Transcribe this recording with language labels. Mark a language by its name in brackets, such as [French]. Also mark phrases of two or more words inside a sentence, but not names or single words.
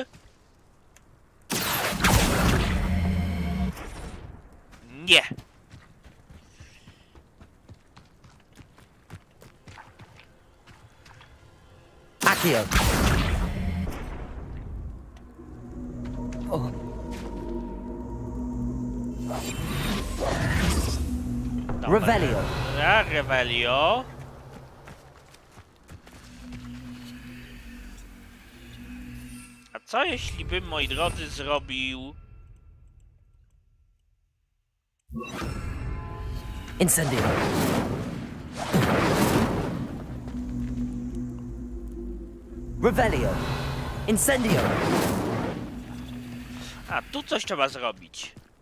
[Polish] Nie! Accio. Revelio. Revelio. A co jeśli bym, moi drodzy, zrobił... Incendio. Revelio. Incendio. A, tu coś trzeba zrobić.